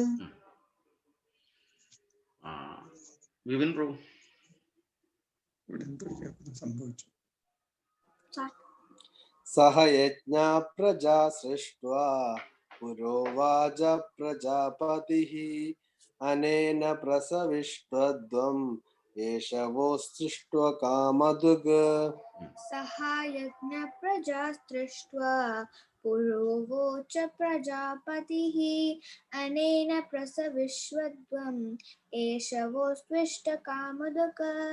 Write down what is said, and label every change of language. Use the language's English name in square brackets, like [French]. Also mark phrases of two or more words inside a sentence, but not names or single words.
[Malayalam] വിപിൻ പ്രഭു. സംഭവിച്ചു. [Sanskrit] സഹയജ്ഞ പ്രജാ സൃഷ്ട്വാ പുരോവാച പ്രജാപതിഃ അനേന പ്രസവിഷ്യധ്വം एषवो सृष्ट्वा कामधुग् सः यज्ञ प्रजा सृष्ट्वा पुरोवोच प्रजापतिः अनेन प्रसविश्वद्वम् एषवो स्विष्ट कामधुक्